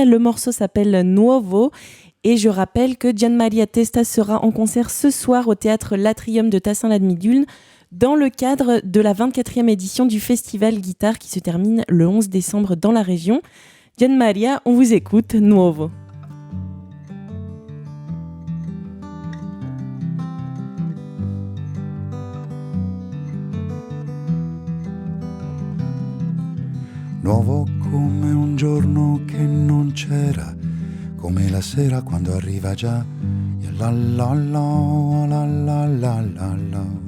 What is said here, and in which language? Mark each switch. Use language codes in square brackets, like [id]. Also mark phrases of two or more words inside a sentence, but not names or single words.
[fr] Le morceau s'appelle Nuovo. Et je rappelle que Gianmaria Testa sera en concert ce soir au théâtre L'Atrium de Tassin-la-Demi-Lune dans le cadre de la 24e édition du Festival Guitare qui se termine le 11 décembre dans la région. Gianmaria, on vous écoute, Nuovo. [it] Nuovo come un giorno che non c'era, come la sera quando arriva già, la la la la la la la la.